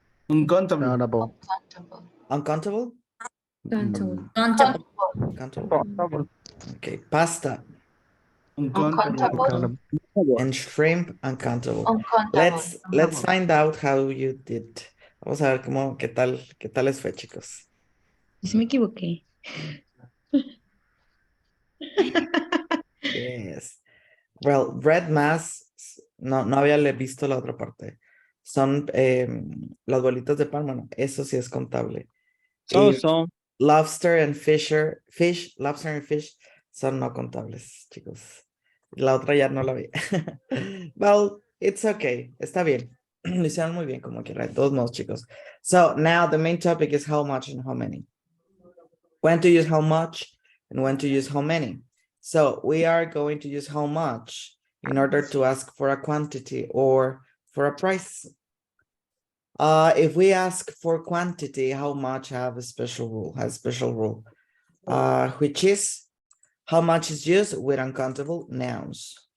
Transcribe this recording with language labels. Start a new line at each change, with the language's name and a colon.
English: Uncountable. Countable. Uncountable. Mm, Countable. Countable. Okay. Pasta Uncountable. Countable. and shrimp. Uncountable. Let's find out how you did.
Spanish: Vamos a ver qué tal les fue, chicos. Sí me equivoqué.
English: Yes. Well, red mass,
Spanish: no había visto la otra parte. Son las bolitas de pan, bueno, eso sí es contable. Y
English: lobster and lobster and fish
Spanish: son no contables, chicos. La otra ya no la vi.
English: Well, it's okay.
Spanish: Está bien. Lo hicieron muy bien como quiera, de todos modos, chicos.
English: So now the main topic is how much and how many. When to use how much and when to use how many. So we are going to use how much in order to ask for a quantity or for a price. If we ask for quantity, how much has a special rule, which is how much is used with uncountable nouns.